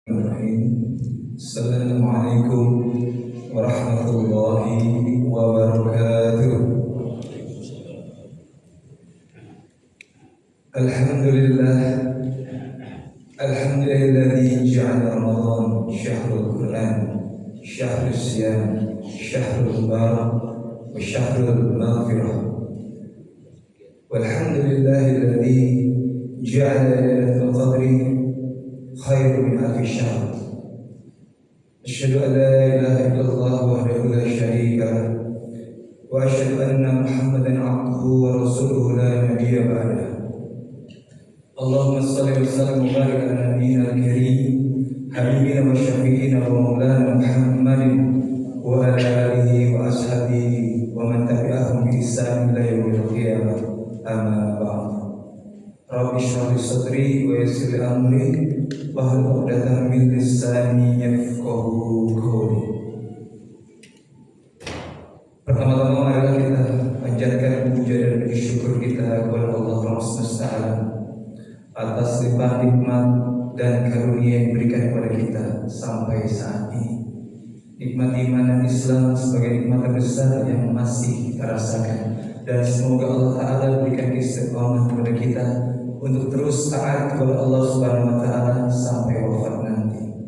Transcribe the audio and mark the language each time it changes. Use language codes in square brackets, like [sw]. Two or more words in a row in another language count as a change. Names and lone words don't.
[ar] السلام عليكم ورحمة الله وبركاته. الحمد لله، الحمد لله الذي جعل رمضان شهر القرآن، شهر الصيام، شهر البركة، وشهر المغفرة. والحمد لله الذي جعل ليلة القدر خير من ألف شهر. أشهد أن لا إله إلا الله وحده لا شريك له وأشهد أن محمدا عبده ورسوله لا نبي بعده. اللهم صل وسلم وبارك على نبينا الكريم حبيبنا وشفيعنا ومولانا محمد وعلى آله وأصحابه ومن تبعهم بإحسان إلى يوم القيامة. أما بعد. رب اشرح لي صدري ويسر لي أمري واحلل عقدة من لساني يفقهوا قولي. [id] Pertama-tama marilah kita panjatkan puja dan puji syukur kita kepada Allah Semesta Alam atas limpah nikmat dan karunia yang diberikan kepada kita sampai saat ini. Nikmat iman dan Islam sebagai nikmat terbesar yang masih kita rasakan, dan semoga Allah Ta'ala berikan istiqamah kepada kita untuk terus taat kepada Allah [ar] سبحانه وتعالى [id] sampai wafat nanti.